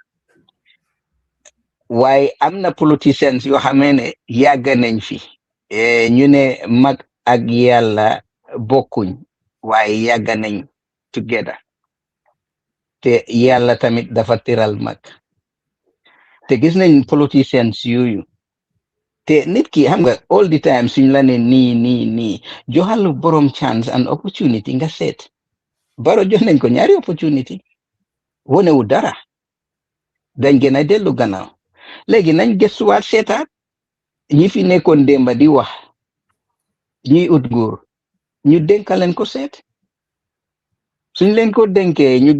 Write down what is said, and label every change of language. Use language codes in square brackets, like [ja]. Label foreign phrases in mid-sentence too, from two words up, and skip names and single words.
[wo] waaye am na politiciens yoo xamee ne yàgg nañ fi ñu ne mag ak yàlla bokkuñ waaye yàgg nañ together te yàlla tamit dafa tiral mag te gis nañ politiciens yooyu te nit ki xam nga all [en] the time [wo] suñ la ne nii joxal borom [en] chance and opportunity [wo] nga seet baro jox nañ ko ñaari opportunity wonewu dara dañ gën a dellu gannaaw léegi nañ gëstuwaat seetaat ñi fi nekkoon démba di wax ñuy ut nguur ñu dénka leen ko seet suñ leen ko dénkee ñu